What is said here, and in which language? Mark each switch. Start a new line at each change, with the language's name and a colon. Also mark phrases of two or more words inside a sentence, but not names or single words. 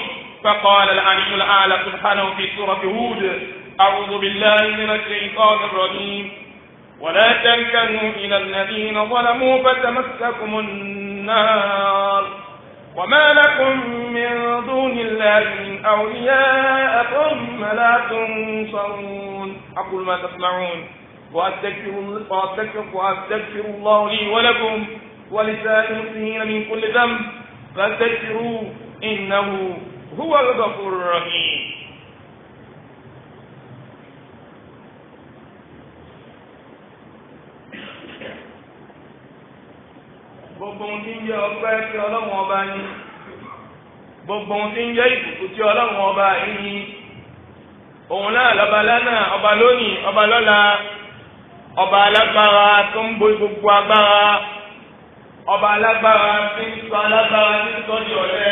Arabic: فقال العلي الأعلى سبحانه في سورة هود: أعوذ بالله من الشيطان الرجيم: ولا تركنوا إلى الذين ظلموا فتمسكم النار وما لكم من دون الله من أولياء ثم لا تنصرون. أقول ما تسمعون وأستغفر الله لي ولكم ولسائر المسلمين من كل ذنب فاستغفروه إنه هو الغفور الرحيم.
Yoruba: gbogbo ohun tí ń jẹ́ ọpẹ́ tí Ọlọ́run ọba ní, gbogbo ohun tí ń jẹ́ ìbùkún tí Ọlọ́run ọba ní, òun náà lọ́ba lánàá, ọba lónìí, ọba lọ́la, ọba alágbára tó ń borí gbogbo agbára, ọba alágbára tí ń sọ alágbára tí ń sọ di ọ̀lẹ.